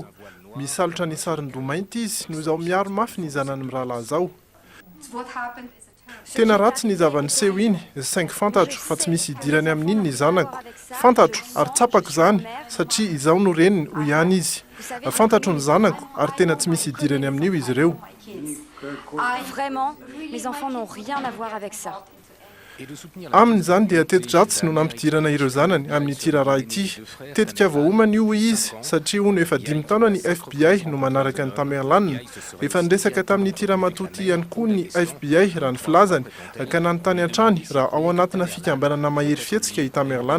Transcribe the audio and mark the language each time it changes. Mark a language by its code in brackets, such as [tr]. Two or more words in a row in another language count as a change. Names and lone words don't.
[mg] Misalotra ny sarin-domainty izy noho izao miaro mafy ny zanany mirahalahy zao. Tena ratsy ny zavaniseho iny, saingy fantatro fa tsy misy idirany amin'iny ny zanako. Fantatro ary tsapako zany satria izao no reniny ho ihany izy. Fantatro ny zanako ary tena tsy misy idirany amin'io izy ireo. [fr] Vraiment, mes enfants n'ont rien à voir avec ça. [mg] Aminy zany dia teto-dratsy no nampidirana ireo zanany amin'ity raharaha ity. Tetika voaomana io izy satria hono efa 5 taona ny FBI no manaraka ny Tamerlan. Efa niresaka tamin'ity ramatoty ihany koa ny FBI raha ny filazany ka nanontany hatrany raha ao anatina fikambanana mahery fihetsika i Tamerlan.